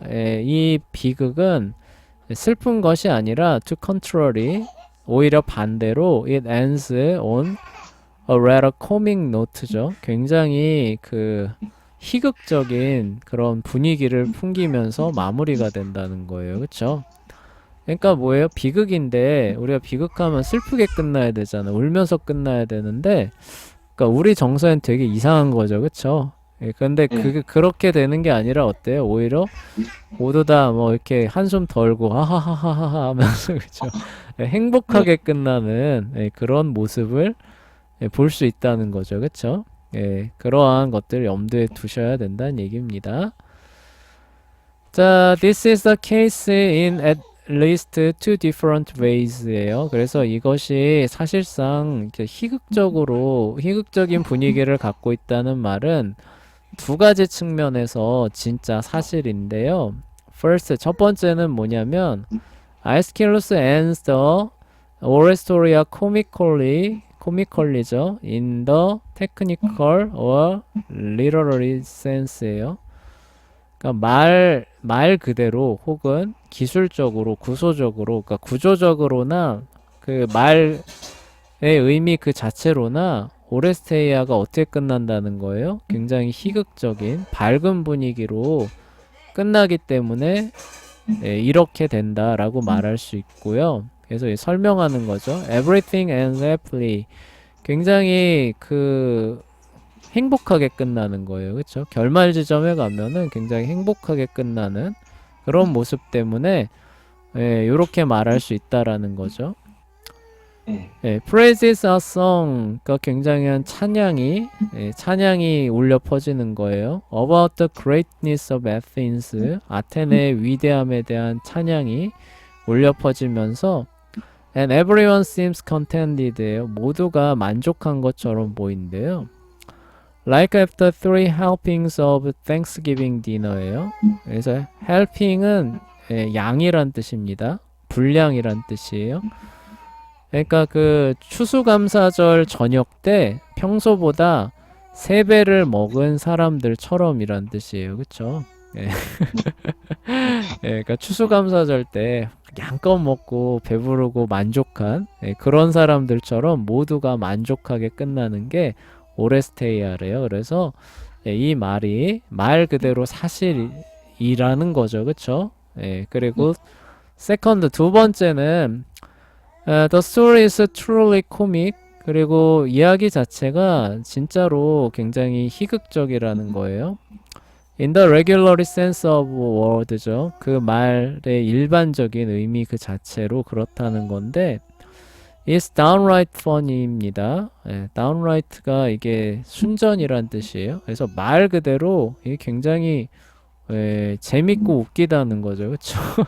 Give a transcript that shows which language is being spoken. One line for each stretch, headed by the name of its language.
Korean: 이 비극은 슬픈 것이 아니라
English: to contrary,
Korean: 오히려 반대로
English: it ends on a rather comic note죠.
Korean: 굉장히 그 희극적인 그런 분위기를 풍기면서 마무리가 된다는 거예요. 그쵸? 그러니까 뭐예요? 비극인데 우리가 비극하면 슬프게 끝나야 되잖아. 울면서 끝나야 되는데 그러니까 우리 정서엔 되게 이상한 거죠. 그쵸? 근데 그렇게 되는 게 아니라 어때요? 오히려 모두 다 뭐 이렇게 한숨 덜고 하하하하하 하면서 그쵸? 행복하게 끝나는 그런 모습을 볼 수 있다는 거죠. 그쵸? 그러한 것들 염두에 두셔야 된다는 얘기입니다.
English: 자, this is the case in at least two different ways예요.
Korean: 그래서 이것이 사실상 희극적인 분위기를 갖고 있다는 말은 두 가지 측면에서 진짜 사실인데요.
English: First,
Korean: 첫 번째는 뭐냐면
English: Aeschylus ends the Oratoria comically죠. in the technical or literary sense예요.
Korean: 그러니까 말 그대로 혹은 기술적으로, 구조적으로, 그러니까 구조적으로나 그 말의 의미 그 자체로나 오레스테이아가 어떻게 끝난다는 거예요? 굉장히 희극적인 밝은 분위기로 끝나기 때문에 이렇게 된다라고 말할 수 있고요. 그래서 설명하는 거죠.
English: Everything ends happily.
Korean: 굉장히 행복하게 끝나는 거예요. 그쵸? 결말 지점에 가면은 굉장히 행복하게 끝나는 그런 모습 때문에 요렇게 말할 수 있다라는 거죠.
English: Praises are sung.
Korean: 그러니까 굉장한 찬양이 울려 퍼지는 거예요.
English: About the greatness of Athens.
Korean: 아테네의 위대함에 대한 찬양이 울려 퍼지면서
English: And everyone seems contented
Korean: 예요. 모두가 만족한 것처럼 보인대요.
English: Like after three helpings of Thanksgiving dinner예요.
Korean: 그래서 helping은 양이란 뜻입니다. 분량이란 뜻이에요. 그러니까 그 추수감사절 저녁 때 평소보다 3배를 먹은 사람들처럼이란 뜻이에요. 그쵸? 그러니까 추수감사절 때 양껏 먹고 배부르고 만족한 그런 사람들처럼 모두가 만족하게 끝나는 게 오레스테이아래요. 그래서 이 말이 말 그대로 사실이라는 거죠. 그쵸? 그리고 세컨드 두 번째는
English: The story is truly comic.
Korean: 그리고 이야기 자체가 진짜로 굉장히 희극적이라는 거예요.
English: In the regular sense of word죠.
Korean: 그 말의 일반적인 의미 그 자체로 그렇다는 건데
English: It's downright funny
Korean: 입니다. downright가 이게 순전이란 뜻이에요. 그래서 말 그대로 이게 굉장히 재밌고 웃기다는 거죠. 그쵸?